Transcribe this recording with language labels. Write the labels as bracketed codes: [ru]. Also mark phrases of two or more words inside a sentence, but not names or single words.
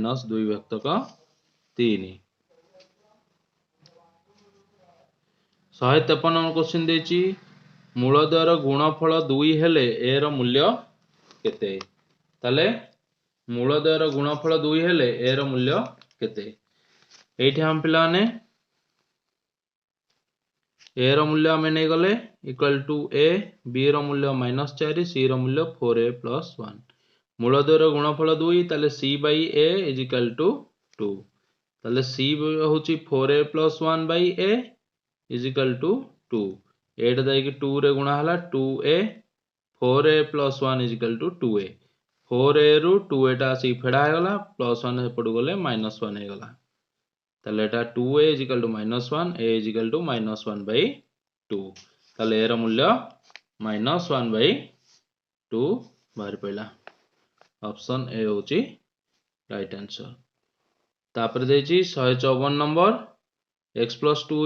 [spv] -2/3 153 [en] number question [spv] ଦେଛି ମୂଳଦ୍ୱୟର ଗୁଣଫଳ 2 ହେଲେ a ରୋ ମୂଲ୍ୟ କେତେ ତାଲେ ମୂଳଦ୍ୱୟର ଗୁଣଫଳ 2 ହେଲେ a ରୋ ମୂଲ୍ୟ କେତେ ଏଠି ହମ ପିଲାନେ a ରୋ ମୂଲ୍ୟ ଆମେ ନୈ ଗଲେ [en] equal to [spv] a b ରୋ ମୂଲ୍ୟ -4 c ରୋ ମୂଲ୍ୟ 4a + 1 ମୂଳଦ୍ୱୟର ଗୁଣଫଳ 2 ତାଲେ c/a = 2 ତାଲେ c ହୋଚି 4a + 1/a = 2 ଏଟା ଯାଇ କି 2 ରେ ଗୁଣା ହଲା 2a 4a + 1 = 2a 4a ରୁ 2a ଟା ଆସି ଫେଡା ହେ ଗଲା +1 ହେପଡୁ ଗଲେ -1 ହେ ଗଲା ତାଲେ ଏଟା 2a = -1 a = -1/2 ତାଲେ ଏ ରୋ ମୂଲ୍ୟ -1/2 ବାହାର ପଇଲା [en] option A [spv] ହୋଚି [en] right answer [spv] ତାପର ଦେଛି 154 ନମ୍ବର x + 2